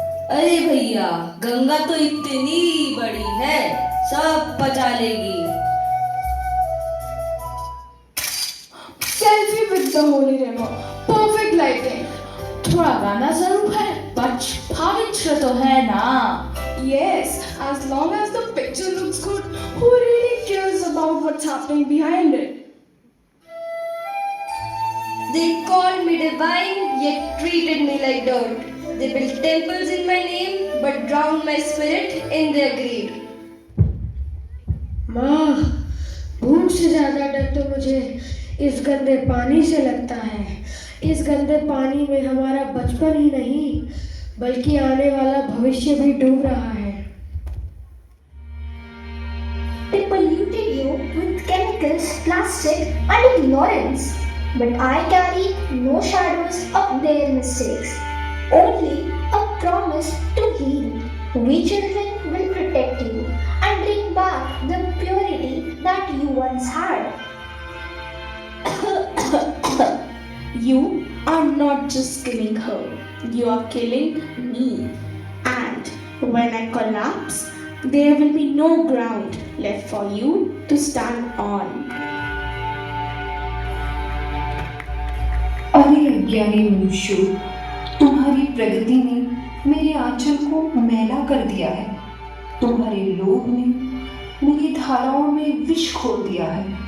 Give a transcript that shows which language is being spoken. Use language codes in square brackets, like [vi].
[hi] अरे भैया, गंगा तो इतनी बड़ी है, सब पचा लेगी। [en] Selfie with the holy river, perfect lighting. [hi] थोड़ा गाना जरूर है, पवित्र तो है ना? [en] Yes, as long as the picture looks good, who really cares about what's happening behind it? They called me divine, yet treated me like dirt. They built temples in my name, but drowned my spirit in their greed. [hi] माँ, भूख से ज्यादा डर तो मुझे इस गंदे पानी से लगता है। इस गंदे पानी में हमारा बचपन ही नहीं, बल्कि आने वाला भविष्य भी डूब रहा है। [en] They polluted you with chemicals, plastic, and ignorance. but I carry no shadows of their mistakes, only a promise to heal. We children will protect you and bring back the purity that you once had. You are not just killing her, you are killing me. And when I collapse, there will be no ground left for you to stand on. [hi] अरे अज्ञानी मनुष्य, तुम्हारी प्रगति ने मेरे आंचल को मैला कर दिया है। तुम्हारे लोभ ने मेरी धाराओं में विष घोल दिया है।